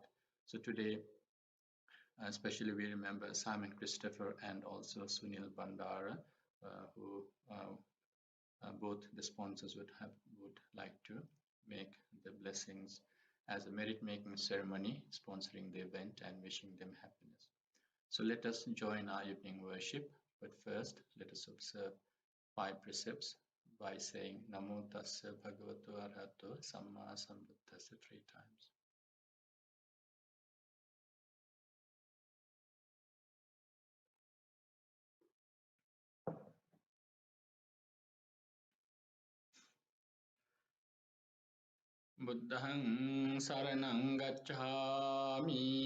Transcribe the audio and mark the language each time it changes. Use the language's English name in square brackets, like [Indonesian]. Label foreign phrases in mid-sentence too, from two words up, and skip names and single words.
[English] So today, especially we remember Simon Christopher and also Sunil Bandara, who both the sponsors would like to make the blessings as a merit-making ceremony, sponsoring the event and wishing them happiness. So let us join our evening worship, but first let us observe 5 precepts by saying [Pali] Namo Tassa Bhagavato Arahato Samma Sambuddhassa [English] 3 times. [Pali] Buddhang saranang gacchami.